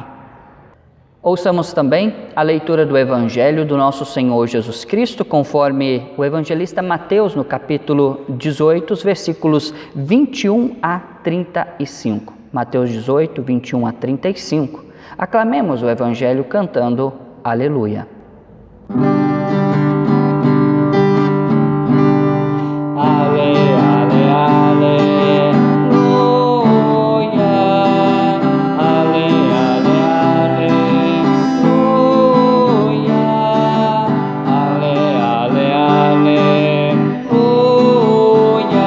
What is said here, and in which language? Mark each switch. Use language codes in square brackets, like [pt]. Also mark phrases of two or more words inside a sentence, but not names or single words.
[pt] Ouçamos também a leitura do Evangelho do nosso Senhor Jesus Cristo, conforme o evangelista Mateus, no capítulo 18, os versículos 21 a 35. Mateus 18, 21 a 35. Aclamemos o Evangelho cantando Aleluia. Ale, ale, aleluia. Ale, ale, aleluia. Ale, ale, aleluia.